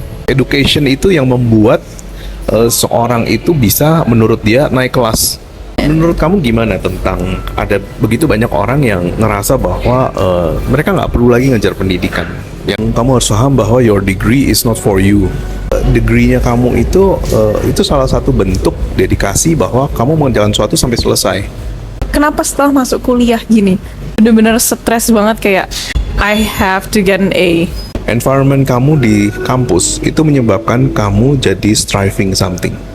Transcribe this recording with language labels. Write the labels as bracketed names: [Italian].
[Indonesian] Education itu yang membuat seorang itu bisa menurut dia naik kelas. Menurut kamu gimana tentang ada begitu banyak orang yang ngerasa bahwa mereka nggak perlu lagi ngejar pendidikan? Yang kamu harus paham bahwa [English] your degree is not for you. [Indonesian] Degree-nya kamu itu salah satu bentuk dedikasi bahwa kamu mengerjakan sesuatu sampai selesai. Kenapa setelah masuk kuliah gini bener-bener stres banget kayak [English] I have to get an A? [Indonesian] Environment kamu di kampus itu menyebabkan kamu jadi striving something.